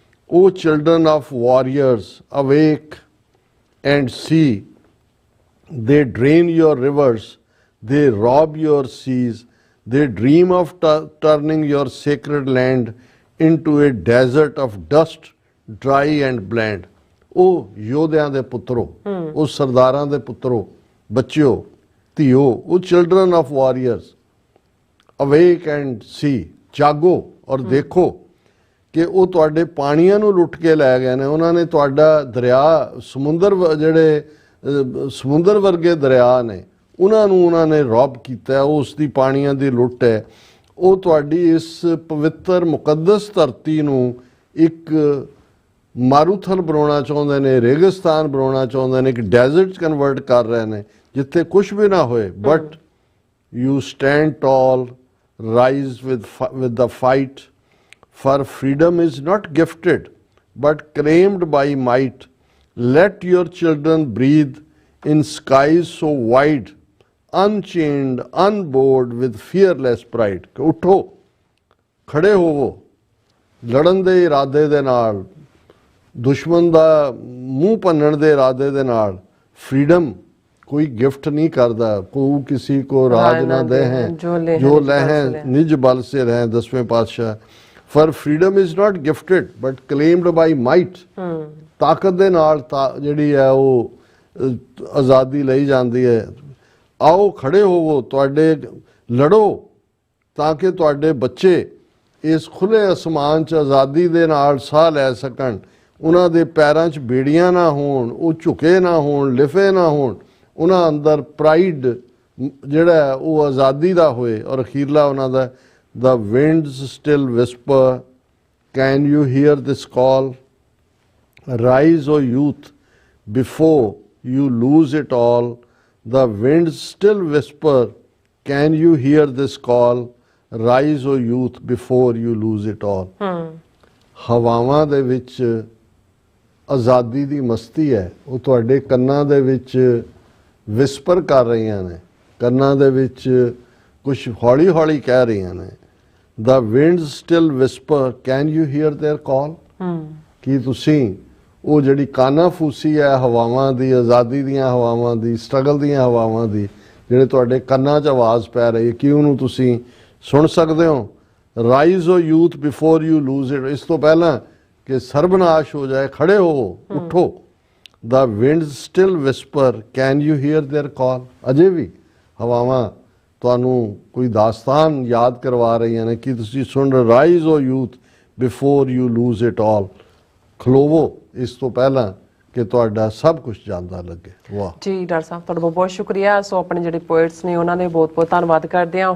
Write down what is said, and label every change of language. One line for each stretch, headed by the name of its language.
English: O children of warriors, awake and see, they drain your rivers, they rob your seas, they dream of turning your sacred land into a desert of dust, dry and bland।
Punjabi: ਉਹ ਯੋਧਿਆਂ ਦੇ ਪੁੱਤਰੋ, ਉਹ ਸਰਦਾਰਾਂ ਦੇ ਪੁੱਤਰੋ, ਬੱਚਿਓ, ਧੀਓ, ਉਹ
English: children of warriors, awake and see,
Punjabi: ਜਾਗੋ ਔਰ ਦੇਖੋ ਕਿ ਉਹ ਤੁਹਾਡੇ ਪਾਣੀਆਂ ਨੂੰ ਲੁੱਟ ਕੇ ਲੈ ਗਏ ਨੇ। ਉਹਨਾਂ ਨੇ ਤੁਹਾਡਾ ਦਰਿਆ, ਸਮੁੰਦਰ, ਜਿਹੜੇ ਸਮੁੰਦਰ ਵਰਗੇ ਦਰਿਆ ਨੇ, ਉਹਨਾਂ ਨੇ ਰੌਬ ਕੀਤਾ। ਉਸ ਦੀ ਪਾਣੀਆਂ ਦੀ ਲੁੱਟ ਹੈ। ਉਹ ਤੁਹਾਡੀ ਇਸ ਪਵਿੱਤਰ ਮੁਕੱਦਸ ਧਰਤੀ ਨੂੰ ਇੱਕ ਮਾਰੂਥਲ ਬਣਾਉਣਾ ਚਾਹੁੰਦੇ ਨੇ, ਰੇਗਿਸਤਾਨ ਬਣਾਉਣਾ ਚਾਹੁੰਦੇ ਨੇ, ਇੱਕ ਡੈਜ਼ਰਟ 'ਚ ਕਨਵਰਟ ਕਰ ਰਹੇ ਨੇ ਜਿੱਥੇ ਕੁਛ ਵੀ ਨਾ ਹੋਏ।
English: But you stand tall, rise with the fight, for freedom is not gifted but claimed by might। Let your children breathe in skies so wide, unchained, unbound with fearless pride।
Punjabi: ਕਿ ਉਠੋ, ਖੜੇ ਹੋਵੋ, ਲੜਨ ਦੇ ਇਰਾਦੇ ਦੇ ਨਾਲ, ਦੁਸ਼ਮਣ ਦਾ ਮੂੰਹ ਭੰਨਣ ਦੇ ਇਰਾਦੇ ਦੇ ਨਾਲ।
Hindi: ਫਰੀडम कोई गिफ्ट नहीं करता, को किसी को राज ना दे हैं, जो लहें निज बल से रहें। 10वें पातशाह।
English: for freedom is not gifted but claimed by might।
Punjabi: ਤਾਕਤ ਦੇ ਨਾਲ ਜਿਹੜੀ ਹੈ ਉਹ ਆਜ਼ਾਦੀ ਲਈ ਜਾਂਦੀ ਹੈ। ਆਓ ਖੜੇ ਹੋਵੋ, ਤੁਹਾਡੇ ਲੜੋ ਤਾਂ ਕਿ ਤੁਹਾਡੇ ਬੱਚੇ ਇਸ ਖੁੱਲੇ ਅਸਮਾਨ 'ਚ ਆਜ਼ਾਦੀ ਦੇ ਨਾਲ ਸਾਹ ਲੈ ਸਕਣ, ਉਹਨਾਂ ਦੇ ਪੈਰਾਂ 'ਚ ਬੇੜੀਆਂ ਨਾ ਹੋਣ, ਉਹ ਝੁਕੇ ਨਾ ਹੋਣ, ਲਿਫੇ ਨਾ ਹੋਣ, ਉਹਨਾਂ ਅੰਦਰ ਪ੍ਰਾਈਡ ਜਿਹੜਾ ਉਹ ਆਜ਼ਾਦੀ ਦਾ ਹੋਏ। ਔਰ ਅਖੀਰਲਾ ਉਹਨਾਂ ਦਾ
English: The winds still whisper, can you hear this call? Rise, O youth, before you lose it all. The winds still whisper, can you hear this call? Rise, O youth, before you lose it all.
Punjabi: ਹਵਾਵਾਂ ਦੇ ਵਿੱਚ ਆਜ਼ਾਦੀ ਦੀ ਮਸਤੀ ਹੈ, ਉਹ ਤੁਹਾਡੇ ਕੰਨਾਂ ਦੇ ਵਿੱਚ ਵਿਸਪਰ ਕਰ ਰਹੀਆਂ ਨੇ, ਕੰਨਾਂ ਦੇ ਵਿੱਚ ਕੁਝ ਹੌਲੀ ਹੌਲੀ ਕਹਿ ਰਹੀਆਂ ਨੇ।
English: The winds still whisper, can you hear their call?
Punjabi: ਕੀ ਤੁਸੀਂ ਉਹ ਜਿਹੜੀ ਕਾਨਾਫੂਸੀ ਹੈ ਹਵਾਵਾਂ ਦੀ, ਆਜ਼ਾਦੀ ਦੀਆਂ ਹਵਾਵਾਂ ਦੀ, ਸਟਰਗਲ ਦੀਆਂ ਹਵਾਵਾਂ ਦੀ, ਜਿਹੜੇ ਤੁਹਾਡੇ ਕੰਨਾਂ 'ਚ ਆਵਾਜ਼ ਪੈ ਰਹੀ ਹੈ, ਕੀ ਉਹਨੂੰ ਤੁਸੀਂ ਸੁਣ ਸਕਦੇ ਹੋ?
English: Rise, O youth, before you lose it।
Punjabi: ਇਸ ਤੋਂ ਪਹਿਲਾਂ ਕਿ ਸਰਬਨਾਸ਼ ਹੋ ਜਾਏ, ਖੜੇ ਹੋ, ਉੱਠੋ।
English: The winds still whisper, can you hear their call?
Punjabi: ਅਜੇ ਵੀ ਹਵਾਵਾਂ ਤੁਹਾਨੂੰ ਕੋਈ ਦਾਸਤਾਨ ਯਾਦ ਕਰਵਾ ਰਹੀਆਂ ਨੇ ਕਿ ਤੁਸੀਂ ਸੁਣ ਰਹੇ।
English: Rise O youth before you lose it all.
Punjabi: ਖਲੋਵੋ ਇਸ ਤੋਂ ਪਹਿਲਾਂ ਕਿ ਤੁਹਾਡਾ ਸਭ ਕੁਝ ਜਾਂਦਾ ਲੱਗੇ। ਵਾਹ ਜੀ ਡਾਕਟਰ ਸਾਹਿਬ, ਤੁਹਾਡਾ ਬਹੁਤ ਬਹੁਤ ਸ਼ੁਕਰੀਆ। ਸੋ ਆਪਣੇ ਜਿਹੜੇ ਪੋਇਟਸ ਨੇ ਉਹਨਾਂ ਦੇ ਬਹੁਤ ਬਹੁਤ ਧੰਨਵਾਦ ਕਰਦੇ ਹਾਂ।